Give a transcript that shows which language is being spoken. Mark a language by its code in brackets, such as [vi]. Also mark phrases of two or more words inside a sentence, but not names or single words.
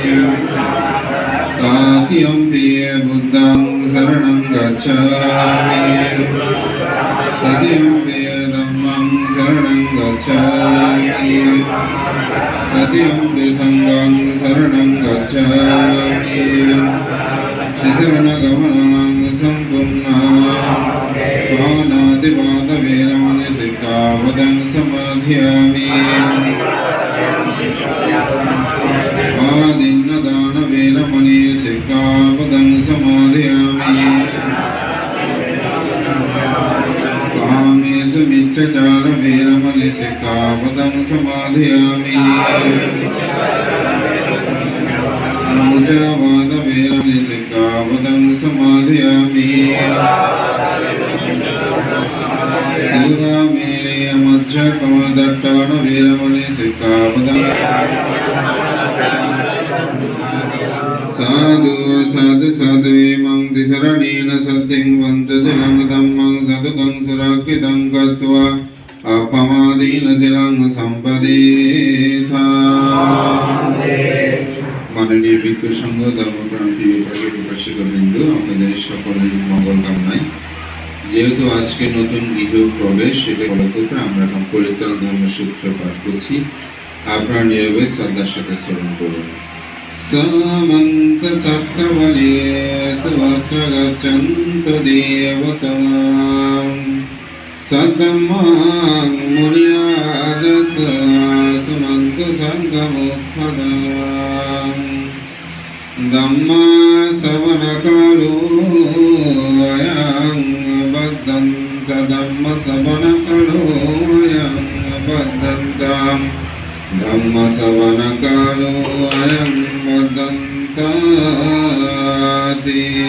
[pi] তৃতীয়ম্পি বুদ্ধং শরণং গচ্ছামি তৃতীয়ম্পি ধম্মং শরণং গচ্ছামি তৃতীয়ম্পি সংঘং শরণং গচ্ছামি শরণগমনং সম্পূর্ণং পাণাতিপাতভেরমণি সিক্খাপদং সমাধিয়ামি आदिन्नदानवेरमणि सिक्खापदं समाधियामि कामेषु मिथ्याचारवेरमणि सिक्खापदं समाधियामि मुचावादवेरमणि सिक्खापदं समाधियामि सूरामेर्यमज्जकमदट्टाणवेरमणि सिक्खापदं साधु साधु साधुमं तिसरणेन सद्धिं पञ्चशिलं धम्मं सदुकं सुरक्षितं कृत्वा अपमादेन शिलं सम्पदेथा। [bn] মাননীয় ভিক্ষু সংঘ ধর্মপ্রান্তি উপাসক বৃন্দ, আপনাদের সকলের মঙ্গল কামনায় যেহেতু আজকে নতুন গৃহ প্রবেশ, সেটা ফলতঃ আমরা এখন পরিত্রাণ ধর্মসূত্র পাঠ করছি। আপনারা নীরবে শ্রদ্ধার সাথে শ্রবণ করুন। [pi] समन्त सप्तवले स्वत्र गच्छन्तु देवतां सद्धम्मां मुनिराजस सुनन्तु सङ्गमुत्पदां धम्मा श्रवणकालो अयं बद्धन्त धम्म श्रवणकालो अयं बद्धन्ताम् धम्म श्रवणकालो अयं बद्धन्ताति।